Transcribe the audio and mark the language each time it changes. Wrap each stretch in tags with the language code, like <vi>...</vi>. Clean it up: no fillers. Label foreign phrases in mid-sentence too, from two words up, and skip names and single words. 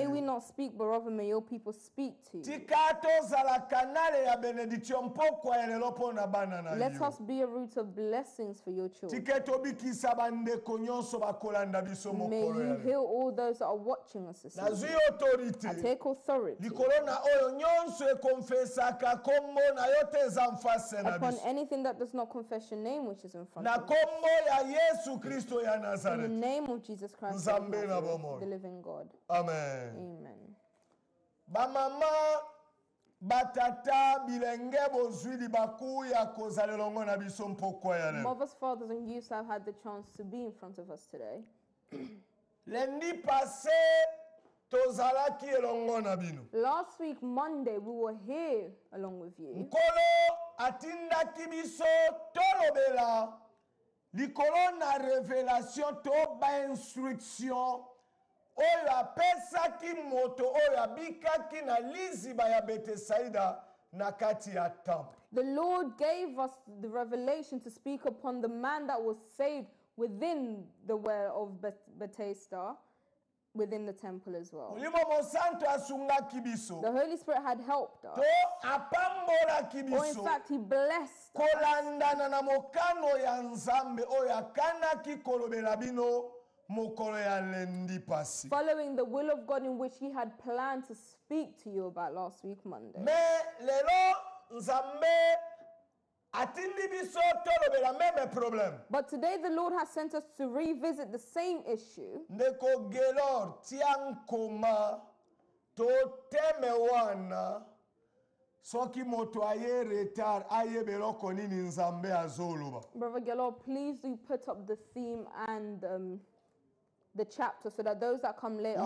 <en>may we</en> <ln>yo.</ln> <en>not speak, but rather may your people speak to you.</en> <ln>Tika tozala kanale ya benediction pokwa elelo mpo na bana na</ln> <en>Let</en> <ln>yo.</ln> <en>us be a root of blessings for your children.</en> <ln>Tike tobikisa bandeko nyonso bakolanda biso</ln> <en>May</en> <ln>mokolo</ln> <en>you</en> <ln>ya lelo.</ln> <en>heal all those that are watching us this</en> <ln>Nazwi</ln> <en>evening. I</en> <ln>autorité</ln> <en>take authority</en> <ln>likolo na oyo nyonso ekonfesaka kombo na yo te eza mfase na</ln> <en>upon</en> <ln>biso.</ln> <en>anything that does not confess your name, which is in front</en> <ln>Na</ln> <en>of us.</en> <ln>kombo ya Yesu Kristo ya</ln> <en>In the</en> <ln>Nazareth.</ln> <en>name of Jesus Christ, of</en> <ln>Nzambe na</ln> <en>Nazareth,</en> <ln>bomoi.</ln> <en>the living God. Amen. Amen.</en> <ln>Bamama batata bilenge bozwi libaku ya kozala elongo na biso mpokwa ya lelo.</ln> <en>Mothers, fathers, and youths have had the chance to be in front of us today.</en> <fr>Lundi passé</fr> <ln>tozalaki elongo na bino.</ln> <en>Last week, Monday, we were here along with you.</en> <ln>Nkolo atindaki biso tolobela likolo na révélation to ba instruction oyo apesaki moto oyo abikaki na liziba ya Bethsaida na kati ya temple.</ln> <en>The Lord gave us the revelation to speak upon the man that was saved within the well of Bethesda, within the temple as well.</en> <ln>Molimo Mosanto asungaki biso.</ln> <en>The Holy Spirit had helped us,</en> <ln>To apambolaki</ln> <en>or in</en> <ln>biso.</ln> <en>fact, He blessed us,</en> <ln>Kolandana na mokano ya Nzambe oyo akanaki kolobela bino mokolo ya lendi pasi.</ln> <en>following the will of God in which He had planned to speak to you about last week, Monday.</en> <ln>Mais lelo Nzambe atindi biso tolobela</ln> <fr>meme problème.</fr> <en>But today, the Lord has sent us to revisit the same issue.</en> <ln>Ndeko Gelor tiankoma to teme wana soki moto aye retard aye beloko nini Nzambe azoloba.</ln> <en>Brother Gelor, please do put up the theme and the chapter so that those that come later are</en>